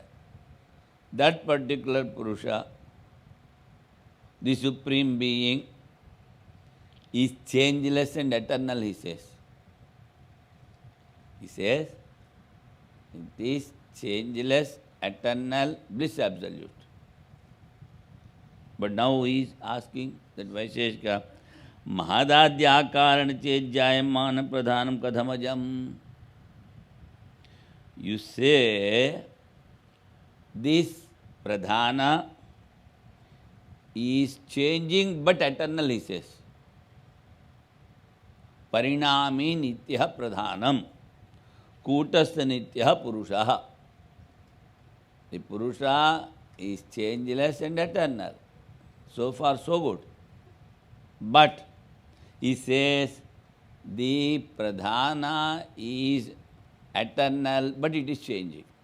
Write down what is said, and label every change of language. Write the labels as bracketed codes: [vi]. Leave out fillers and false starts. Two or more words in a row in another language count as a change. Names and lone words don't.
[en] That particular Purusha, the Supreme Being, is changeless and eternal, he says. He says, it is changeless, eternal, bliss absolute. But now he is asking that Vaisheshika, [sa] महदाद्याकारण चेज्जायमान प्रधानम् कथमजम्. [en] You say this pradhana is changing but eternal, he says. [sa] परिणामि नित्य प्रधानम्. कूटस्थ नित्य पुरुषः. [en] The Purusha is changeless and eternal. So far, so good. But he says the pradhana is eternal, but it is changing.